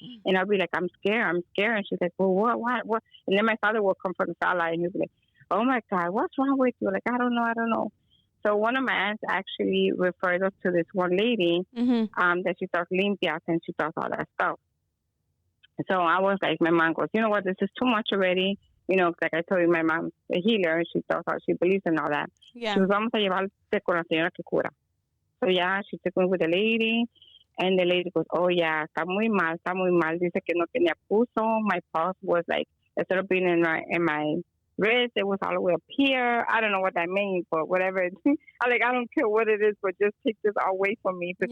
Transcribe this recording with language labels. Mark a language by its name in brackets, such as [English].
[English] And I'll be like, I'm scared. And she's like, well, what? And then my father will come from the sala and he'll be like, oh my God, what's wrong with you? Like, I don't know. So one of my aunts actually referred us to this one lady that she does limpias and she does all that stuff. So I was like, my mom goes, you know what, this is too much already. Like I told you, my mom's a healer and she does all, she believes in all that. Yeah. She was, [Spanish] vamos a llevarte con la señora que cura. [English] So yeah, she took me with the lady and the lady goes, oh yeah, [Spanish] está muy mal. Dice que no tenía pulso. [English] My pulse was like, instead of being in my wrist, it was all the way up here. I don't know what that means, but whatever. I don't care what it is, but just take this away from me because